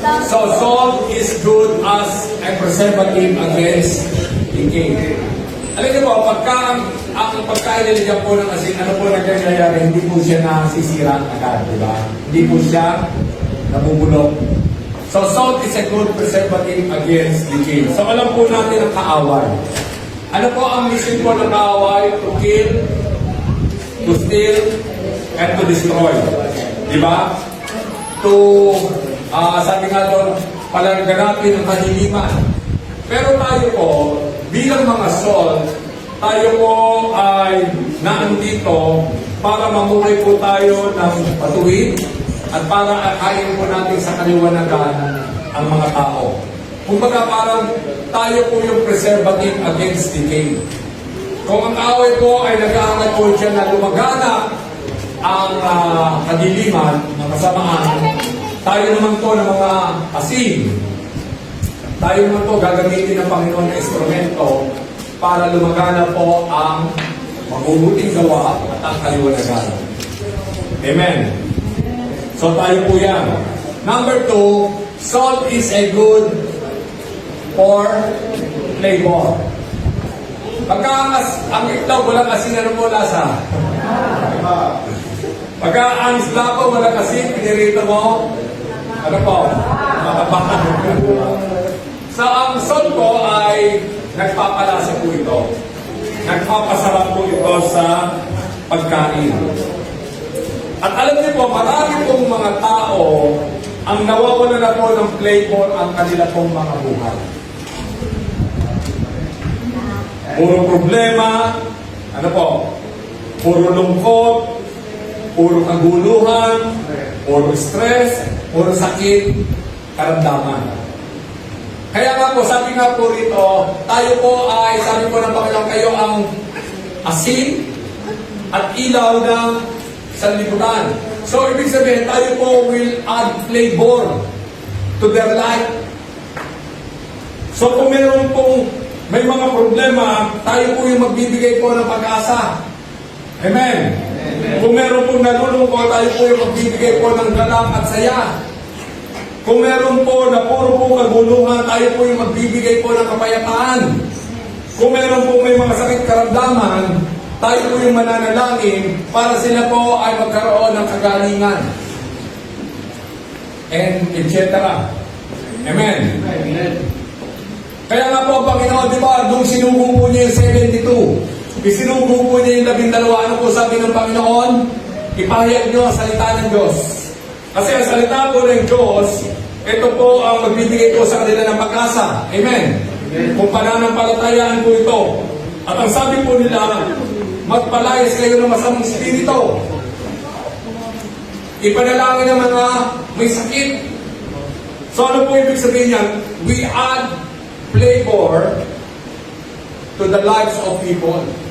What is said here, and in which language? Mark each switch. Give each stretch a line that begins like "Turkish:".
English: So salt is good as a preservative against decay.
Filipino: Alam niyo po, pagka ang pagkain nilagyan po ng asin, ano po nangyayari? Hindi po siya nasisira agad, di ba? Hindi po siya nabubulok.
English: So salt is a good preservative against decay.
Filipino: So alam po natin ang kaaway. Ano po ang mission po ng kaaway?
English: To kill, to steal, and to destroy.
Filipino: Di ba? To, sabi nga doon, palaganatin ang kahiliman. Pero tayo po, bilang mga salt, tayo po ay naandito para mamuhay po tayo ng patuwid at para akayin po natin sa kaliwanagan ang mga tao. Kumbaga parang tayo po yung
English: preservative against decay.
Filipino: Kung ang kaaway po ay nag-aangat po siya na lumaganap ang kadiliman, ang kasamaan, tayo naman po ng mga asin. Tayo naman po gagamitin ng Panginoon na instrumento para lumaganap po ang mabubuting gawa at ang kaliwanagan. Amen. So tayo po yan.
English: Number 2, salt is a good for flavor.
Filipino: Pagka ang itlog, walang asin, ano po lasa? Pagka ang isla po, walang asin, pinirito mo, ano po? Matabakan. So ang salt po ay nagpapalasa po ito. Nagpapasarap po ito sa pagkain. At alam niyo po, marami pong mga tao ang nawawala na po ng flavor ang kanila pong mga buhay. Puro problema, ano po, puro lungkot, puro kaguluhan, puro stress, puro sakit, karamdaman. Kaya nga po, sabi nga po rito, tayo po ay, sabi po ng Panginoon, kayo ang asin at ilaw ng sanlibutan. So, ibig sabihin, tayo po
English: will add flavor to their life.
Filipino: So, kung meron pong may mga problema, tayo po yung magbibigay po ng pag-asa. Amen? Kung meron pong nalulungkot, tayo po yung magbibigay po ng galak at saya. Kung meron po na puro po kaguluhan, tayo po yung magbibigay po ng kapayapaan. Kung meron po may mga sakit karamdaman, tayo po yung mananalangin para sila po ay magkaroon ng kagalingan. And etc. Amen? Amen. Kaya nga po, Panginoon, di ba, nung sinugo po niya yung 72, isinugo po niya yung 12, ano po sabi ng Panginoon? Ipahayag niyo ang salita ng Diyos. Kasi ang salita po ng Diyos, ito po ang magbibigay po sa kanila ng pag-asa. Amen? Kung pananampalatayaan po ito. At ang sabi po nila, magpalayas kayo ng masamang spirito. Ipanalangin ng mga may sakit. So ano po ibig sabihin niyan?
English: We add flavor to the lives of people.